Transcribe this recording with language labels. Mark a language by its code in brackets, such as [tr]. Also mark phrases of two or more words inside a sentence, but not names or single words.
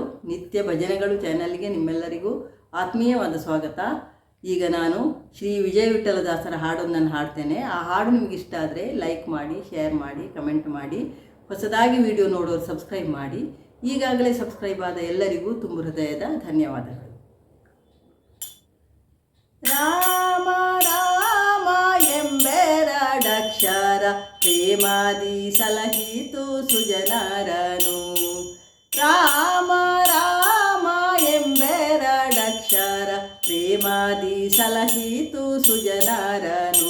[kn] ನಿತ್ಯ ಭಜನೆಗಳು ಚಾನಲ್ಗೆ ನಿಮ್ಮೆಲ್ಲರಿಗೂ ಆತ್ಮೀಯವಾದ ಸ್ವಾಗತ. ಈಗ ನಾನು ಶ್ರೀ ವಿಜಯ ವಿಠಲದಾಸರ ಹಾಡೊಂದನ್ನು ಹಾಡ್ತೇನೆ. ಆ ಹಾಡು ನಿಮಗೆ ಇಷ್ಟ ಆದರೆ ಲೈಕ್ ಮಾಡಿ, ಶೇರ್ ಮಾಡಿ, ಕಮೆಂಟ್ ಮಾಡಿ. ಹೊಸದಾಗಿ ವಿಡಿಯೋ ನೋಡೋರು ಸಬ್ಸ್ಕ್ರೈಬ್ ಮಾಡಿ. ಈಗಾಗಲೇ ಸಬ್ಸ್ಕ್ರೈಬ್ ಆದ ಎಲ್ಲರಿಗೂ ತುಂಬ ಹೃದಯದ ಧನ್ಯವಾದಗಳು. ರಾಮ ರಾಮ ಎಂಬೆರಡಕ್ಷರ ಪ್ರೇಮಾದಿ ಸಲಹಿತು ಸುಜನರನು. ರಾಮ ರಾಮ ಎಂಬೆರಡಕ್ಷರ ಪ್ರೇಮಾದಿ ಸಲಹಿತು ಸುಜನರನು.